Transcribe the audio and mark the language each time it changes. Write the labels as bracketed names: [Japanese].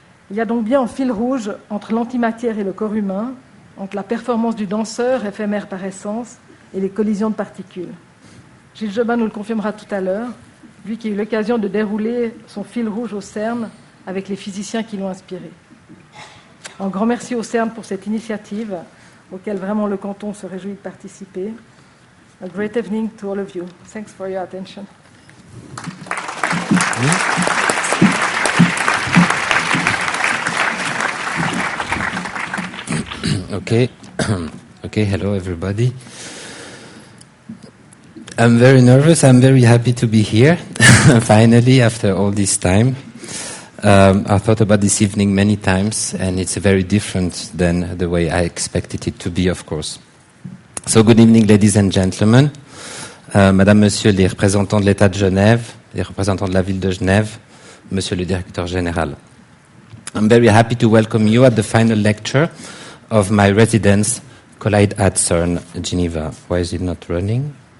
[French] Il y a donc bien un fil rouge entre l'antimatière et le corps humain, entre la performance du danseur, éphémère par essence, et les collisions de particules. Gilles Jobin nous le confirmera tout à l'heure, lui qui a eu l'occasion de dérouler son fil rouge au CERN avec les physiciens qui l'ont inspiré. Un grand merci au CERN pour cette initiative, auquel vraiment le canton se réjouit de participer. [English] A great evening to all of you. Thanks for your attention. Okay. Okay, hello everybody. I'm very nervous. I'm very happy to be here, finally, after all this time. I thought about this evening many times, and it's very different than the way I expected it to be, of course. So, good evening, ladies and gentlemen. [French] Madame, Monsieur les représentants de l'État de Genève, les représentants de la ville de Genève, Monsieur le Directeur Général. [English] I'm very happy to welcome you at the final lecture of my residence, Collide at CERN Geneva. Why is it not running?